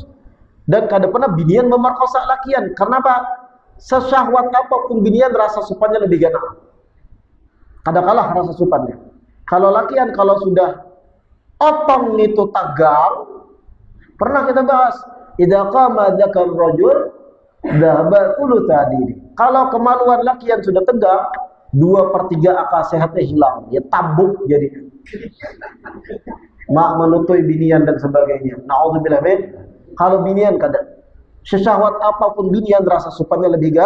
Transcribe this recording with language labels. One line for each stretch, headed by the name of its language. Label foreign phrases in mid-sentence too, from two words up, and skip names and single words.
Banjar: Dan kada pernah binian memerkosa lakian. Karena apa? Sesyahwat apapun binian rasa supannya lebih gana. Kada kalah rasa supannya. Kalau lakian kalau sudah otong itu tegang, pernah kita bahas,
Arabic: إذا قام ذكر الرجل ذهب ثلثا دينه.
Banjar: Kalau kemaluan lakian sudah tegang, 2/3 akal sehatnya hilang, ya tabuk jadi mak melutui binian dan sebagainya.
Arabic: نعوذ بالله من.
Banjar: Kalau binian kada sesyahwat apapun binian rasa supannya lebih gak.